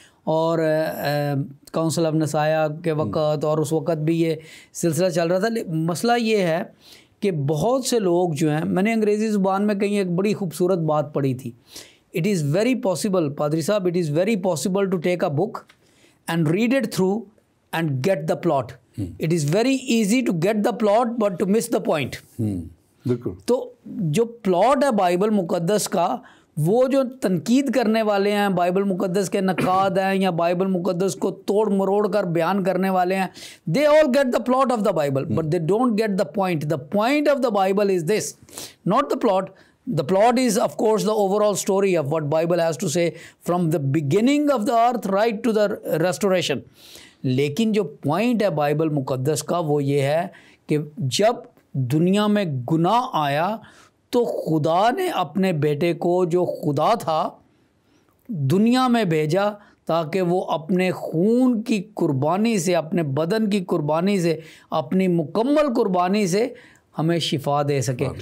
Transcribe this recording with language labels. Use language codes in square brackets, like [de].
[hi] और council of नसाया के वक़्त और उस वक़्त भी ये सिलसिला चल रहा था। मसला ये है कि बहुत से लोग जो हैं, मैंने अंग्रेज़ी ज़ुबान में कहीं एक बड़ी खूबसूरत बात पढ़ी थी, [en] It is very possible पादरी साहब, it is very possible to take a book and read it through and get the plot. It is very easy to get the plot but to miss the point. [hi] बिल्कुल। तो जो plot है Bible मुकद्दस का, वो जो तनकीद करने वाले हैं, बाइबल मुकद्दस के नकाद हैं या बाइबल मुकद्दस को तोड़ मरोड़ कर बयान करने वाले हैं, [en] they all get the plot of the Bible but they don't get the point. The point of the Bible is this, not the plot. The plot is of course the overall story of what Bible has to say from the beginning of the earth right to the restoration. [hi] लेकिन जो point है Bible मुकद्दस का वो ये है कि जब दुनिया में गुनाह आया तो खुदा ने अपने बेटे को, जो खुदा था, दुनिया में भेजा ताकि वो अपने खून की कुर्बानी से, अपने बदन की कुर्बानी से, अपनी मुकम्मल कुर्बानी से हमें शिफा दे सके।